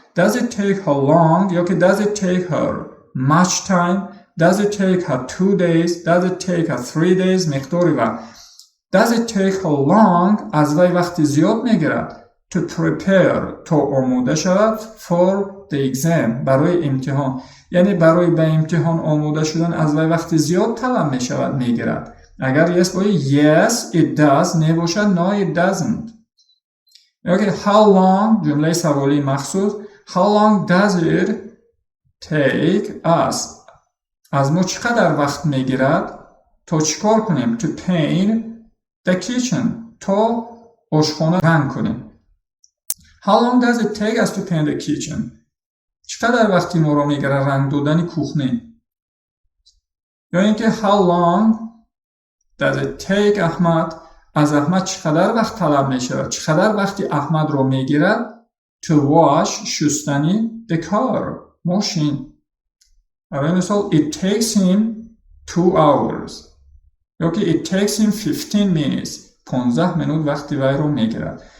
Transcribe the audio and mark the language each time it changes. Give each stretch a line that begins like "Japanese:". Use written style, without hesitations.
English: does it take her long
Persian: یا که
English: does it take her much time، does it take her 2 days، does it take her 3 days
Persian: مقدار وقت.
English: does it take her long
Persian: از وی وقتی زیاد میگیرد
English: to prepare
Persian: تا آماده شود
English: for the exam
Persian: برای امتحان. یعنی برای به امتحان آماده شدن از وی وقتی زیاد طلب می شود میگیرد. اگر yes باید
English: yes it does
Persian: نباشد
English: no it doesn't.
Persian: اوکی how long جمله سوالی مخصوص
English: how long does it take us
Persian: از ما چقدر وقت میگیرد تا چیکار کنیم
English: to paint the kitchen
Persian: تا آشخانه رنگ کنیم.
English: how long does it take us to paint the kitchen
Persian: چقدر وقتی ما رو میگیره رنگ دادن کوخنه. یا اینکه
English: how long does it take
Persian: احمد از احمد چقدر وقت طلب میشه چقدر وقتی احمد رو میگیره
English: to wash
Persian: شستنی
English: the car
Persian: ماشین. برای مثال
English: it takes him 2 hours
Persian: یا که
English: it takes him 15 minutes
Persian: 15 منوت وقتی وی رو میگیره.